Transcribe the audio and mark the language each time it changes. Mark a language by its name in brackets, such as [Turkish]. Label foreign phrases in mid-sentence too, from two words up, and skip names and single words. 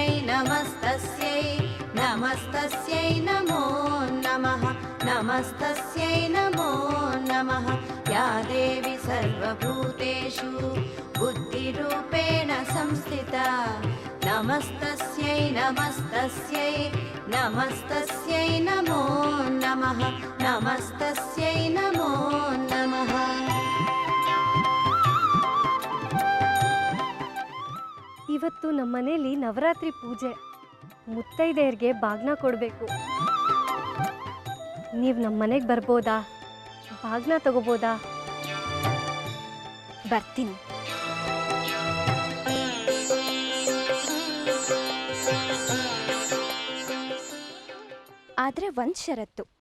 [Sanskrit] नमस्तस्यै नमस्तस्यै नमो नमः नमस्तस्यै नमो नमः या देवी सर्वभूतेषु बुद्धिरूपेण संस्थिता नमस्तस्यै नमस्तस्यै नमस्तस्यै नमो नमः नमस्तस्यै नमो नमः. [Kannada] ಇವತ್ತು ನಮ್ಮನೇಲಿ ನವರಾತ್ರಿ ಪೂಜೆ. ಮುತ್ತೈದೆಯರಿಗೆ ಬಾಗ್ನ ಕೊಡಬೇಕು. ನೀವು ನಮ್ಮ ಮನೆಗೆ ಬರ್ಬೋದಾ? ಬಾಗ್ನ ತಗೋಬೋದಾ? ಬರ್ತೀನಿ. ಆದ್ರೆ ಒಂದ್ ಷರತ್ತು.